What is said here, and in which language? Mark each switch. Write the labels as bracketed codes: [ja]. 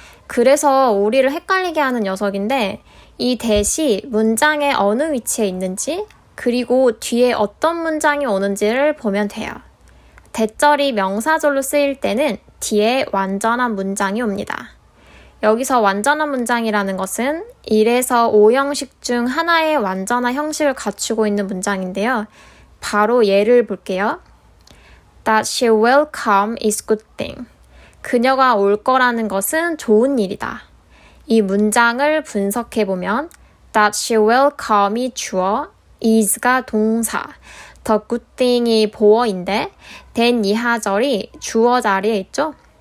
[ko] 그래서 우리를 헷갈리게 하는 녀석인데 이 that이 문장의 어느 위치에 있는지 그리고 뒤에 어떤 문장이 오는지를 보면 돼요. that절이 명사절로 쓰일 때는 뒤에 완전한 문장이 옵니다. 여기서 완전한 문장이라는 것은 1에서 5형식 중 하나의 완전한 형식을 갖추고 있는 문장인데요. 바로 예를 볼게요. [en] That she will come is good thing. [ko] 그녀가 올 거라는 것은 좋은 일이다. 이 문장을 분석해보면 [en] That she will come [ko] 이 주어, is가 동사, [en] the good thing [ko] 이 보어인데 then 이 하절이 주어 자리에 있죠?